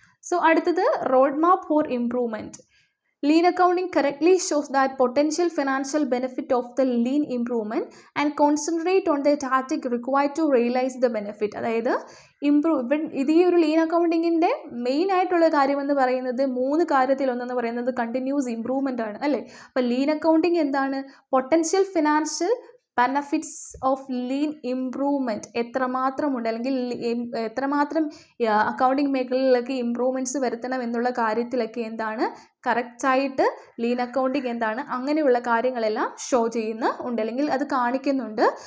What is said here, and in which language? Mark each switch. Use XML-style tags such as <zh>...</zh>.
<en>so</en> <ml>അടുത്തത്</ml> <en>Road map for improvement. Lean accounting correctly shows that potential financial benefit of the lean improvement and concentrate on the tactic required to realize the benefit.</en> <ml>അതായത് ഇത് ഈ ഒരു lean അക്കൗണ്ടിങ്ങിൻ്റെ main ആയിട്ടുള്ള കാര്യമെന്ന് പറയുന്നത് 3 കാര്യത്തിലൊന്നെന്ന് പറയുന്നത് continuous improvement ആണ് അല്ലേ. അപ്പോൾ ലീൻ അക്കൗണ്ടിങ് എന്താണ്, potential financial benefits of lean improvement എത്രമാത്രമുണ്ട്, അല്ലെങ്കിൽ എത്രമാത്രം അക്കൗണ്ടിങ് മേഖലയിലൊക്കെ ഇമ്പ്രൂവ്മെൻറ്റ്സ് വരുത്തണം എന്നുള്ള കാര്യത്തിലൊക്കെ എന്താണ് കറക്റ്റായിട്ട് ലീൻ അക്കൗണ്ടിങ് എന്താണ് അങ്ങനെയുള്ള കാര്യങ്ങളെല്ലാം ഷോ ചെയ്യുന്നുണ്ട്, അല്ലെങ്കിൽ അത് കാണിക്കുന്നുണ്ട്.</ml>